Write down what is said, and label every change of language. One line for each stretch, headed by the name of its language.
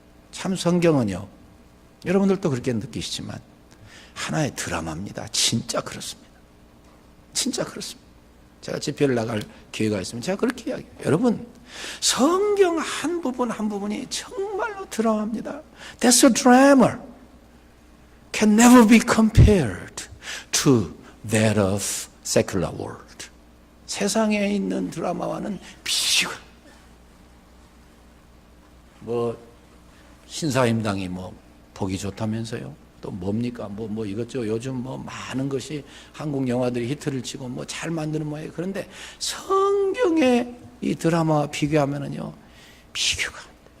Korean: 참 성경은요, 여러분들도 그렇게 느끼시지만 하나의 드라마입니다. 진짜 그렇습니다. 진짜 그렇습니다. 제가 집회를 나갈 기회가 있으면 제가 그렇게 이야기해요. 여러분, 성경 한 부분 한 부분이 정말로 드라마입니다.
English: That's a drama. Can never be compared to that of secular world.
Korean: 세상에 있는 드라마와는 비교가. 신사임당이 보기 좋다면서요. 또 뭡니까? 이것저것 요즘 많은 것이 한국 영화들이 히트를 치고 잘 만드는 모양이에요. 그런데 성경의 이 드라마와 비교하면은요, 비교가 안 돼요.